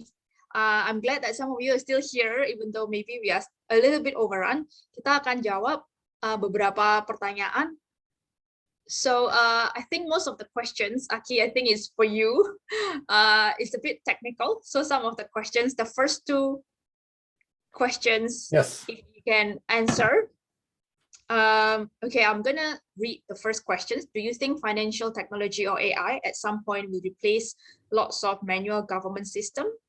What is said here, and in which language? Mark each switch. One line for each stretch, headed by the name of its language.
English: If, I'm glad that some of you are still here, even though maybe we are a little bit overrun.
Indonesian: Kita akan jawab beberapa pertanyaan.
English: So I think most of the questions, Aki, I think is for you. It's a bit technical. So some of the questions, the first 2 questions, yes, if you can answer. Okay, I'm gonna read the first questions. Do you think financial technology or AI at some point will replace lots of manual government system?